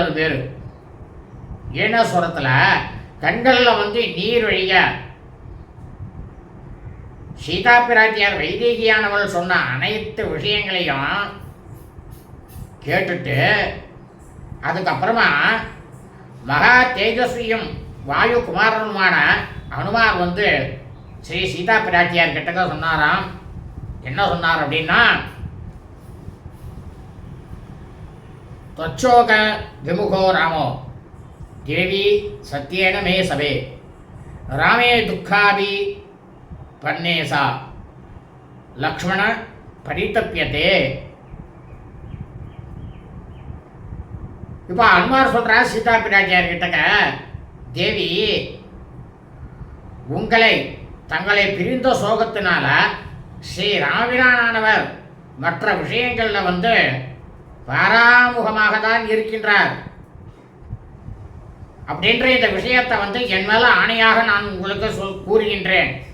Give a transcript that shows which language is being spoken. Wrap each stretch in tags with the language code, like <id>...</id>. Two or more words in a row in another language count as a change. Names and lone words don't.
<ta>அது பேர் ஈனஸ்வரத்தில் கண்களில் நீர் வழிய சீதா பிராட்டியார் வைதேகியானவள் சொன்ன அனைத்து விஷயங்களையும் கேட்டுட்டு அதுக்கப்புறமா மகா தேஜஸ்வியும் வாயு குமாரனுமான அனுமார் ஸ்ரீ சீதா பிராட்டியார் கிட்டக்க சொன்னாராம். என்ன சொன்னார் அப்படின்னா,</ta> <sa>त्वच्छोक विमुखो रामो देवी सत्येन मे सवे रामे दुःखाभि पन्ने सा लक्ष्मण परितप्यते.</sa> <ta>இப்போ அனுமார் சொல்கிறார் சீதா பிராட்டியார் கிட்டக்க, தேவி உங்களை தங்களை பிரிந்த சோகத்தினால ஸ்ரீ ராமபிரானானவர் மற்ற விஷயங்களில் பாராமுகமாக தான் இருக்கின்றார் அப்படின்ற இந்த விஷயத்தை என் மேல ஆணையாக நான் உங்களுக்கு கூறுகின்றேன்.</ta>